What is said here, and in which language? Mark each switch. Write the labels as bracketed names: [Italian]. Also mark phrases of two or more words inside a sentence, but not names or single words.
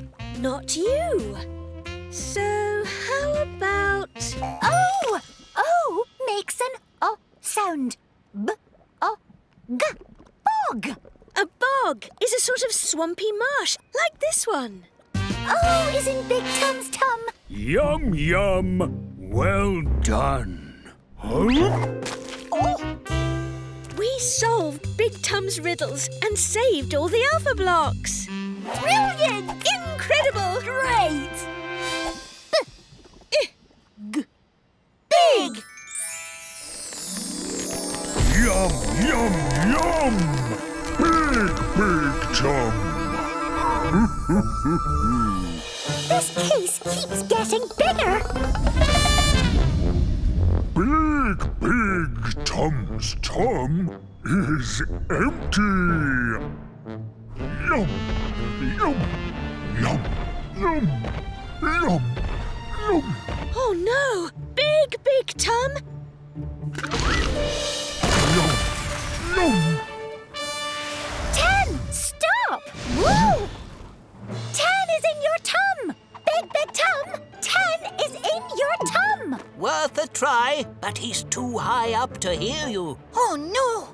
[English] Not you. So how about... Oh, makes an O sound. B-O-G. Bog. A bog is a sort of swampy marsh, like this one. O is in Big Tum's tum. Yum, yum. Well done. We solved Big Tum's riddles and saved all the Alphablocks. Brilliant! Incredible! Great! Big. Yum, yum, yum. Big, big tum. This case keeps getting bigger. Big Tum's tum is empty. Yum, yum, yum, yum, yum, yum. Oh no! Big Tum! Yum, yum. 10. Stop. Woo! 10 is in your tum. Big Tum. 10 is in your tum. Worth a try, but he's too high up to hear you. Oh no.